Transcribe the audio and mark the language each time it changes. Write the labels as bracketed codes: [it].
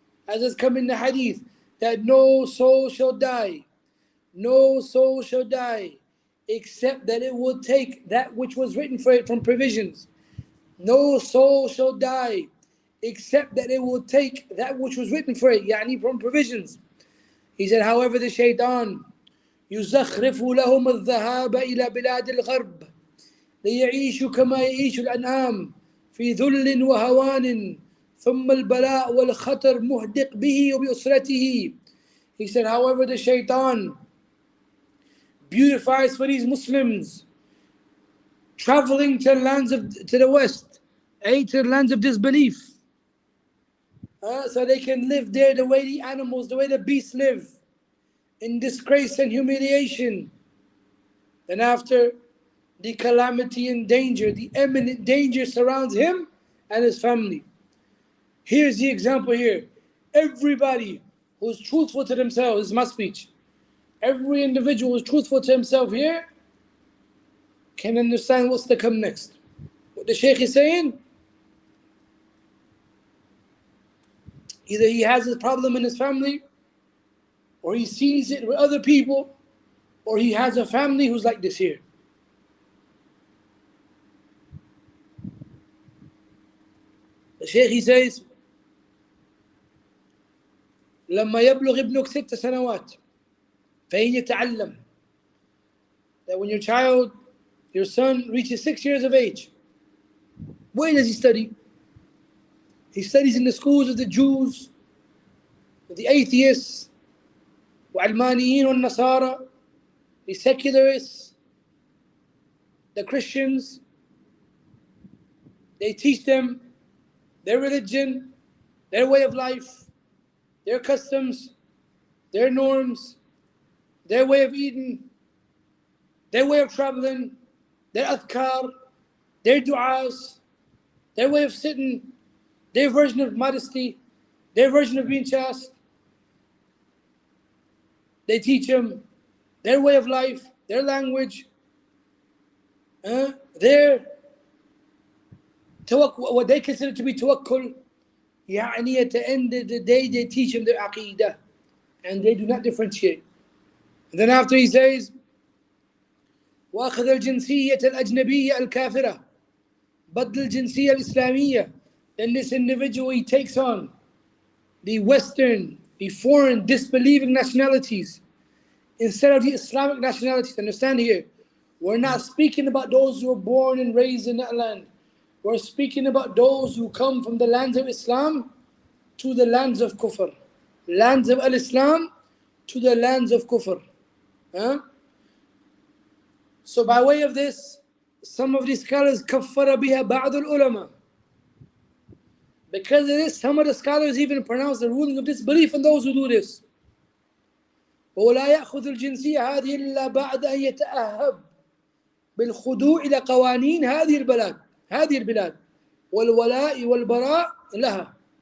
[en] As has come in the hadith, that no soul shall die except that it will take that which was written for it from provisions. No soul shall die except that it will take that which was written for it, يعني from provisions. He said, however, the shaitan [ar] يزخرف لهم الذهاب إلى بلاد الغرب ليعيشوا كما يعيش الأنعام في ذل وهوان ثم البلاء والخطر مهدق به وبأسرته. [en] He said, however, the shaitan beautifies for these Muslims traveling to the west, to the lands of disbelief, so they can live there the way the animals, the way the beasts live, in disgrace and humiliation. And after the calamity and danger, the imminent danger surrounds him and his family. Here's the example here. Everybody who's truthful to themselves, this is my speech. Every individual who's truthful to himself here can understand what's to come next. What the Shaykh is saying, either he has a problem in his family, or he sees it with other people, or he has a family who's like this here. The Shaykh, he says, [ar] لما يبلغ ابنك 6 سنوات فإن يتعلم [en] that when your son reaches 6 years of age, where does he study? He studies in the schools of the Jews, the atheists, Al-Hanbalī Nasara, the secularists, the Christians. They teach them their religion, their way of life, their customs, their norms, their way of eating, their way of traveling, their adhkar, their du'as, their way of sitting, their version of modesty, their version of being chaste. They teach them their way of life, their language, their what they consider to be tawakkul. يعني at the end of the day, they teach them their aqidah, and they do not differentiate. And then after he says, [ar] وأخذ الجنسية الأجنبية الكافرة بدل الجنسية الإسلامية. [en] Then this individual, he takes on the Western, the foreign, disbelieving nationalities instead of the Islamic nationalities. Understand here, we're not speaking about those who were born and raised in that land. We're speaking about those who come from the lands of Islam to the lands of Kufr. Lands of Al-Islam to the lands of Kufr. So by way of this, some of these scholars [ar] كفر بها بعض العلماء. [en] Because of this, some of the scholars even pronounce the ruling of disbelief in those who do this. [ar] ولا يأخذ الجنسية هذه إلا بعد أن يتأهب بالخضوع إلى قوانين هذه البلاد والولاء والبراء لها.